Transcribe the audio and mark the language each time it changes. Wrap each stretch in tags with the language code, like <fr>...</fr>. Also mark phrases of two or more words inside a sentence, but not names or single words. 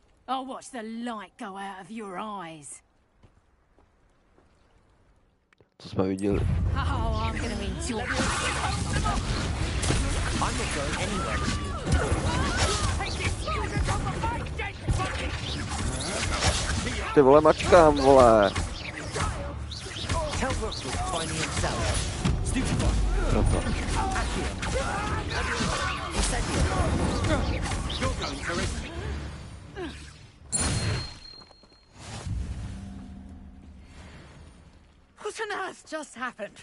<en>I'll watch the light go out of your eyes.</en> <cs>Co jsme viděli?</cs> <en>Oh, I'm gonna eat your... I'm not going anywhere.</en> <cs>Ty vole, mačkám, vole.</cs> <en>Tell Rookwood to find me himself. Stupid one. You're going for it. What on earth just happened?</en>